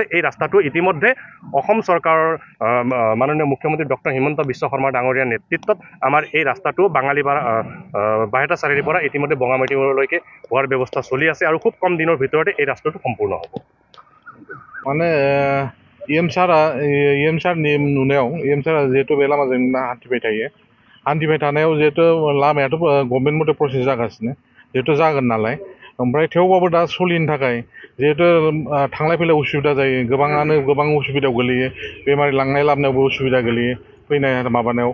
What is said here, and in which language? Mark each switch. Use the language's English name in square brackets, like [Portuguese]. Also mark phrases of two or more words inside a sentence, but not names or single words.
[Assamese] এই ৰাস্তাটো ইতিমধ্যে অসম চৰকাৰৰ মাননীয় মুখ্যমন্ত্ৰী ডক্টৰ হিমন্ত বিশ্ব শৰ্মা ডাঙৰীয়াৰ নেতৃত্বত আমাৰ এই ৰাস্তাটো বাহেটা চাৰিৰ পৰা ইতিমধ্যে বগামাটিলৈকে হোৱাৰ ব্যৱস্থা চলি আছে আৰু খুব কম দিনৰ ভিতৰতে এই ৰাস্তাটো সম্পূৰ্ণ হ'ব। [Bodo] মানে EM सारा नुनायाव EM सारा जिहेतु बे लामाजों हान्थिबाय थानायाव जिहेतु लामायाथ' गभर्नमेन्ट मथे प्रसेस जागासिनो जिहेतु जागोन नालाय, ओमफ्राय थेवबाबो दा सोलिनो थाखाय जिहेतु थांलाय फैलाय उसुबिदा जायो, गोबां उसुबिदायाव गोलैयो, बेमारि लांनाय लाबोनायावबो उसुबिदा गोलैयो, फैनाय माबानायाव।